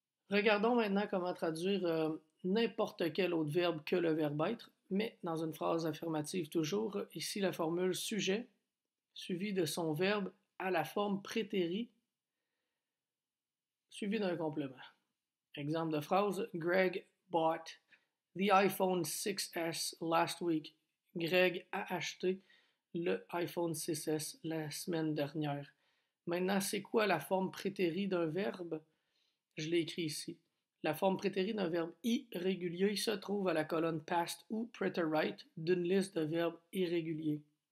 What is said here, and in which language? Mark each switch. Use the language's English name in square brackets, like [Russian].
[French] Regardons maintenant comment traduire n'importe quel autre verbe que le verbe être, mais dans une phrase affirmative toujours. Ici, la formule sujet, suivi de son verbe à la forme prétérie, suivi d'un complément. Exemple de phrase, [English] Greg bought the iPhone 6S last week. [French] Greg a acheté le iPhone 6S la semaine dernière. Maintenant, c'est quoi la forme prétérie d'un verbe? Je l'ai écrit ici. La forme prétérie d'un verbe irrégulier se trouve à la colonne past ou preterite d'une liste de verbes irréguliers.